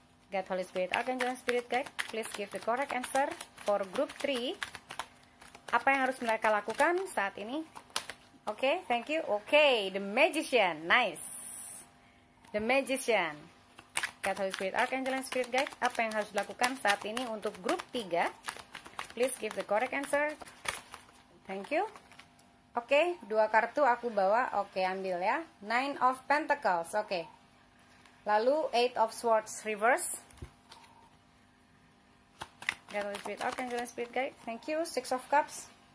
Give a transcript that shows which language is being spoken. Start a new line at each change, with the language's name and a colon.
English: God, Holy Spirit, Archangel, and Spirit Guide, please give the correct answer for group 3.
Indonesian: Apa yang harus mereka lakukan saat ini? Oke,
English: thank you. Oke, the Magician, nice. The Magician. God, Holy Spirit, Archangel, and Spirit Guide,
Indonesian: apa yang harus dilakukan saat ini untuk grup 3?
English: Please give the correct answer. Thank you.
Indonesian: Oke, 2 kartu aku bawa. Oke, ambil ya.
English: 9 of Pentacles. Oke. Lalu 8 of Swords reverse. God, Holy Spirit, Archangel, and Spirit Guide. Thank you. 6 of Cups.